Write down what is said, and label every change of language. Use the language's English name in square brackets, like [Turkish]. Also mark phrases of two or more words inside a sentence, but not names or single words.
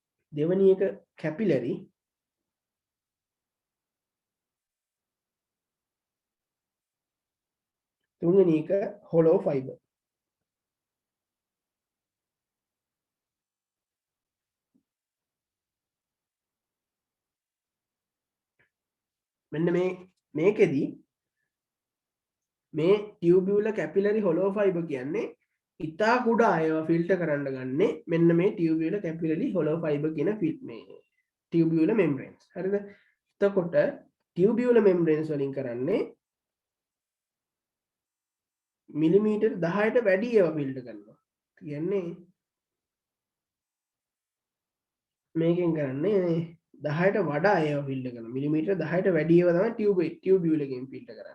[Sinhala] දෙවැනි එක capillary, තුන්වෙනි එක [English] hollow fiber. [Sinhala] මෙන්න මේකෙදී මේ [English] tubular capillary hollow fiber [Sinhala] කියන්නේ ඉතා කුඩා ඒවා ෆිල්ටර් කරන්න ගන්නේ මෙන්න මේ [English] tubular capillary hollow fiber [Sinhala] කියන මේ [English] tubular membranes. [Sinhala] හරිද? එතකොට [English] tubular membranes [Sinhala] වලින් කරන්නේ මිලිමීටර් 10ට වැඩි ඒවා ෆිල්ටර් කරනවා. කියන්නේ මේකෙන් කරන්නේ 10ට වඩා ඒවා ෆිල්ටර් කරනවා. මිලිමීටර් 10ට වැඩි ඒවා තමයි tubular එකෙන් ෆිල්ටර් කරන්නේ.